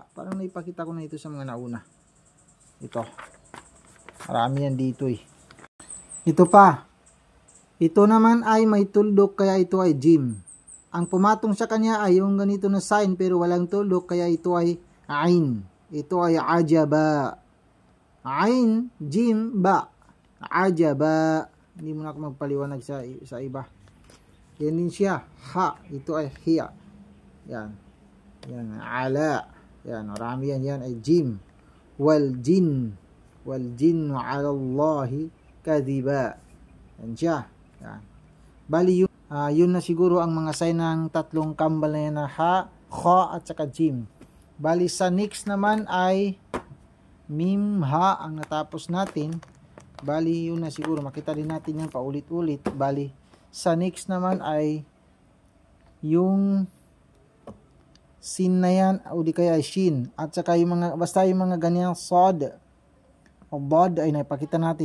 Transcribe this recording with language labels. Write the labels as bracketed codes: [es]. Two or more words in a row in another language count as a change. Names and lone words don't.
[tl] Parang naipakita ko na ito sa mga nauna. Ito. Marami yan dito eh. Ito pa. Ito naman ay may tuldok, kaya ito ay jim. Ang pumatong sa kanya ay yung ganito na sign pero walang tuldok, kaya ito ay ain. Ito ay ajaba. Ain, jim, ba. Ajaba. Hindi mo na ako magpaliwanag sa iba. Yan din siya. Ha. Ito ay hiya. Yan. Yan. Ala. Yan. Marami yan. Yan ay jim. [ar] والجن. والجن على الله كذبا. [tl] Yan siya. Yan. Bali yun na siguro ang mga sign ng tatlong kambal na yan na ha, kha at saka jim. Bali sa next naman ay mim, ha ang natapos natin. Bali yun na siguro. Makita din natin yan paulit-ulit. Bali sa next naman ay yung sin na yan o di kaya ay shin, at saka yung mga, basta yung mga ganyang sod o bod ay napakita natin.